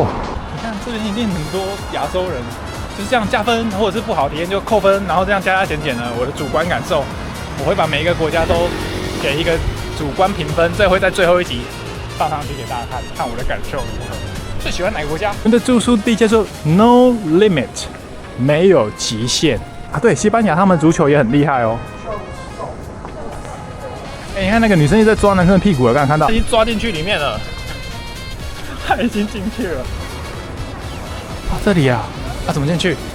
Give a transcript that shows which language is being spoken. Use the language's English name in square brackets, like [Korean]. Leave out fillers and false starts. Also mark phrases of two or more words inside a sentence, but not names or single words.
[Chinese] 你看這邊一定很多亞洲人，就是這樣加分，或者是不好體驗就扣分，然後這樣加減呢。我的主觀感受，我會把每一個國家都給一個主觀評分，這會在最後一集放上去給大家看我的感受如何。最喜歡哪個國家？我們的住宿地叫做 No Limit 沒有極限啊。對，西班牙他們足球也很厲害哦。哎，你看那個女生一直在抓男生的屁股了，刚才看到，她已经抓進去裡面了，她已經進去了。啊，這裡啊，啊怎麼進去？